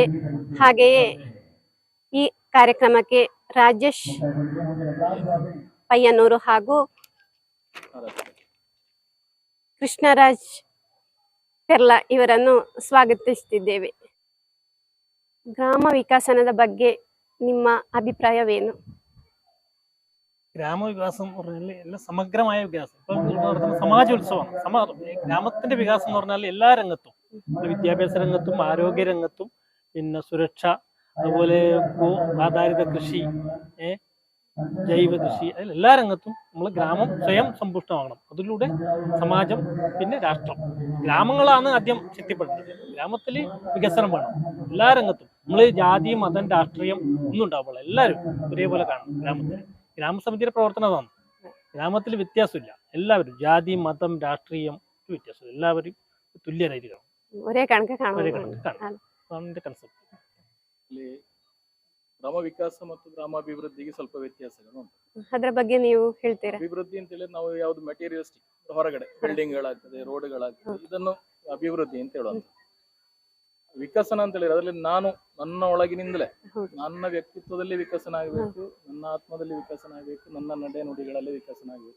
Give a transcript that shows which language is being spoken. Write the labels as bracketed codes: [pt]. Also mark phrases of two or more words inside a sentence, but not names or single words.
[kn] ಹಾಗೆಯೇ ಈ ಕಾರ್ಯಕ್ರಮಕ್ಕೆ ರಾಜೇಶ್ ಪಯ್ಯನೂರು ಹಾಗೂ ಕೃಷ್ಣರಾಜ್ ಪೆರ್ಲಾ ಇವರನ್ನು ಸ್ವಾಗತಿಸುತ್ತಿದ್ದೇವೆ. ಗ್ರಾಮ ವಿಕಸನದ ಬಗ್ಗೆ ನಿಮ್ಮ ಅಭಿಪ್ರಾಯವೇನು? [ml] ഗ്രാമവികാസം എന്ന് പറഞ്ഞാൽ എല്ലാം സമഗ്രമായ വികാസം. ഇപ്പം നടത്തുന്ന സമാജോത്സവമാണ്. ഗ്രാമത്തിന്റെ വികാസം എന്ന് പറഞ്ഞാൽ എല്ലാ രംഗത്തും, വിദ്യാഭ്യാസ രംഗത്തും ആരോഗ്യ രംഗത്തും പിന്നെ സുരക്ഷ, അതുപോലെ ആധാരിത കൃഷി, ജൈവ കൃഷി, അതിൽ എല്ലാ രംഗത്തും നമ്മൾ ഗ്രാമം സ്വയം സമ്പുഷ്ടമാകണം. അതിലൂടെ സമാജം പിന്നെ രാഷ്ട്രം. ഗ്രാമങ്ങളാണ് ആദ്യം ശക്തിപ്പെടുന്നത്. ഗ്രാമത്തിൽ വികസനം വേണം എല്ലാ രംഗത്തും. നമ്മൾ ജാതി മതം രാഷ്ട്രീയം ഒന്നും ഉണ്ടാവുള്ളൂ, എല്ലാവരും ഒരേപോലെ കാണണം. ഗ്രാമസമിതിയുടെ പ്രവർത്തനം അതാണ്. ഗ്രാമത്തിൽ വ്യത്യാസമില്ല, എല്ലാവരും ജാതി മതം രാഷ്ട്രീയം വ്യത്യാസമില്ല, എല്ലാവരും തുല്യരായിരിക്കണം, ഒരേ കണക്ക് കാണണം. [kn] ಇಲ್ಲಿ ಗ್ರಾಮ ವಿಕಾಸ ಮತ್ತು ಗ್ರಾಮಾಭಿವೃದ್ಧಿಗೆ ಸ್ವಲ್ಪ ವ್ಯತ್ಯಾಸಗಳು ಉಂಟು. ಅದರ ಬಗ್ಗೆ ನೀವು ಹೇಳ್ತೀರಾ? ಅಭಿವೃದ್ಧಿ ಅಂತ ಹೇಳಿದ್ರೆ ನಾವು ಯಾವ್ದು ಮೆಟೀರಿಯಲಿಸ್ಟಿಕ್ ಹೊರಗಡೆ ಬಿಲ್ಡಿಂಗ್ಗಳಾಗ್ತದೆ, ರೋಡ್ಗಳಾಗ್ತದೆ, ಇದನ್ನು ಅಭಿವೃದ್ಧಿ ಅಂತ ಹೇಳುವಂತ. ವಿಕಸನ ಅಂತ ಹೇಳಿದ್ರೆ ಅದರಲ್ಲಿ ನಾನು ನನ್ನ ಒಳಗಿನಿಂದಲೇ ನನ್ನ ವ್ಯಕ್ತಿತ್ವದಲ್ಲಿ ವಿಕಸನ ಆಗಬೇಕು, ನನ್ನ ಆತ್ಮದಲ್ಲಿ ವಿಕಸನ ಆಗಬೇಕು, ನನ್ನ ನಡೆ ನುಡಿಗಳಲ್ಲಿ ವಿಕಸನ ಆಗಬೇಕು.